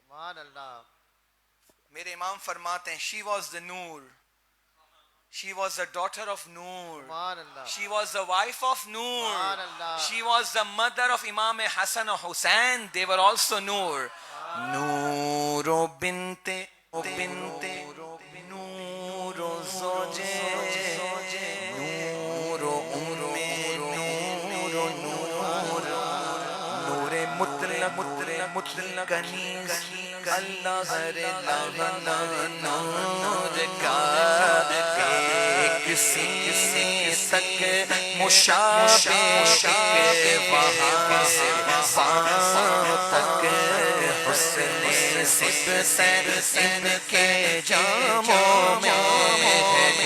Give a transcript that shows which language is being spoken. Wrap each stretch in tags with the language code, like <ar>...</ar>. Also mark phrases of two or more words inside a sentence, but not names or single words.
<ur>میرے امام فرماتے ہیں</ur> <en>she was the Noor, she was the daughter of Noor, she was the wife of Noor, she was the mother of Imam Hassan and Hussain, they were also Noor.</en> <ur>نور بنت نور زوجۂ نور ام نور Noor کنیز اللہ ہر لہنا نور کا ایک سینے تک مشابہ وہاں سے پاؤں تک حسن صفت ان کے جاموں میں ہے</ur>